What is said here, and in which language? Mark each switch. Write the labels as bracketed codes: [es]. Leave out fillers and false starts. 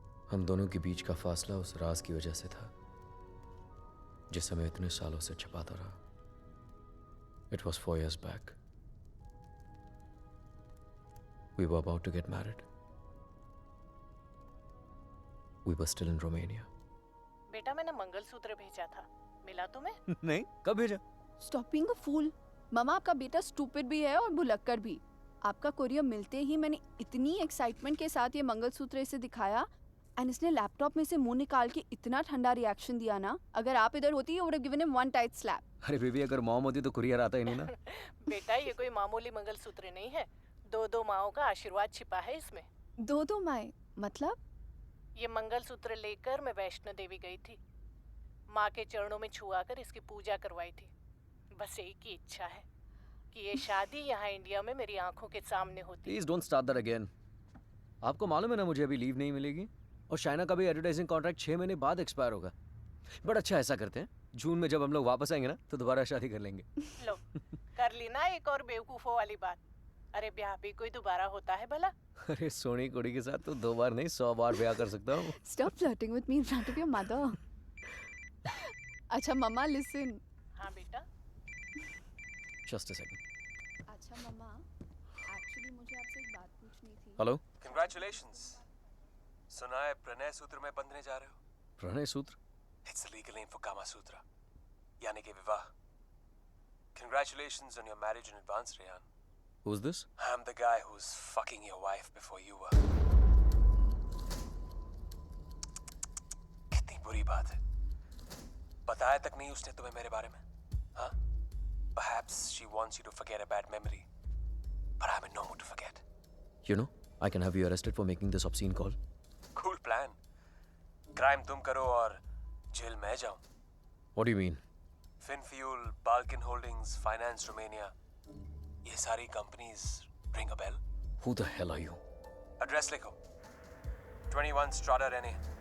[hi] हम दोनों के बीच का फासला उस राज की वजह से था जिसे मैं इतने सालों से छिपाता रहा। [en] It was 4 years back. We were about to get married. We were still in Romania. [hi] बेटा मैंने मंगलसूत्र भेजा था, मिला तुम्हें? नहीं, कब भेजा? [en] Stop being a fool. [hi] मामा आपका बेटा स्टूपिड भी है और भुलक्कड़ भी। आपका कोरियर मिलते ही मैंने इतनी एक्साइटमेंट के साथ ये मंगलसूत्र इसे दिखाया एंड इसने लैपटॉप में से मुंह निकाल के इतना ठंडा रिएक्शन दिया ना, अगर आप इधर होती [en] you would have given him one tight slap. [hi] अरे बेबी, अगर मॉम होती तो कुरियर आता ही नहीं ना। बेटा ये कोई मामूली मंगलसूत्र नहीं है, 2 माओं का आशीर्वाद छिपा है इसमें। 2 माएं मतलब? ये मंगलसूत्र लेकर मैं वैष्णो देवी गई थी, माँ के चरणों में छुआकर इसकी पूजा करवाई थी। बस एक ही इच्छा है कि ये शादी यहाँ इंडिया में मेरी आंखों के सामने होती। [en] Please don't start that again. [hi] आपको मालूम है ना मुझे अभी लीव नहीं मिलेगी और शाइना का भी एडवर्टाइजिंग कॉन्ट्रैक्ट 6 महीने बाद एक्सपायर होगा। बट अच्छा, ऐसा करते हैं, जून में जब हम लोग वापस आएंगे ना तो दोबारा शादी कर लेंगे। लो कर ली ना एक और बेवकूफों वाली बात। अरे ब्याह भी कोई दोबारा होता है भला? अरे सोनी कुड़ी के साथ तो 2 बार नहीं 100 बार ब्याह कर सकता हूँ। [en] Stop flirting with me in front of your mother. [hi] अच्छा मम्मा [en] listen. [hi] हाँ बेटा। [en] Just a second. [hi] अच्छा मम्मा, एक्चुअली मुझे आपसे एक बात पूछनी थी। हेलो। [en] Congratulations. [hi] सुना है प्रणय सूत्र में बंधने जा रहे हो? प्रणय सूत्र? [en] It's the legal name for Kama Sutra, [hi] यानी कि विवाह। [en] Congratulations on your marriage in advance, Rehan. Who's this? I'm the guy who's fucking your wife before you were. [hi] कितनी बुरी बात है। बताया तक नहीं उसने तुम्हें मेरे बारे में, हाँ? [en] Perhaps she wants you to forget a bad memory, but I'm in no mood to forget. You know, I can have you arrested for making this obscene call. Cool plan. [hi] Crime तुम करो और jail मैं जाऊं। [en] What do you mean? Finfuel, Balkan Holdings, Finance Romania, [hi] ये सारी companies [en] ring a bell? Who the hell are you? [hi] Address लिखो। 21 Strada Rene,